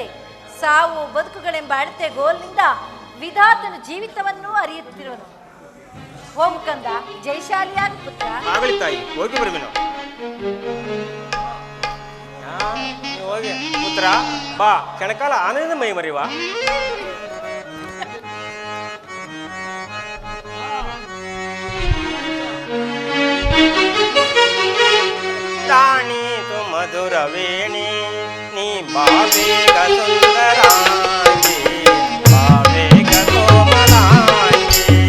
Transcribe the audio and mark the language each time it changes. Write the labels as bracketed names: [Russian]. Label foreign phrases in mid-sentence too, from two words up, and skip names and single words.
[Kannada] ಸಾವು ಬದುಕುಗಳೆಂಬ ಅಳತೆ ಗೋಲ್ನಿಂದ ವಿಧಾತನು ಜೀವಿತವನ್ನು ಅರಿಯುತ್ತಿರುವನು. ಹೋಗು ಕಂದ, ಜೈಶಾಲಿಯಾದ ಪುತ್ರ. ಆಗಲಿ ತಾಯಿ, ಹೋಗಿ ಬರುವೆನು. ಹೋಗಿ ಪುತ್ರ, ಬಾ, ಕ್ಷಣಕಾಲ ಆನಂದ ಮೈ ಮರಿವಾ. ರಾಣಿ ತು ಮಧುರ ವೇಣಿ ನೀ ಬಾಬೇಗ ಸುಂದರಾಂಗಿ, ಬಾಬೇಗ ಕೋಮಲಾಂಗಿ.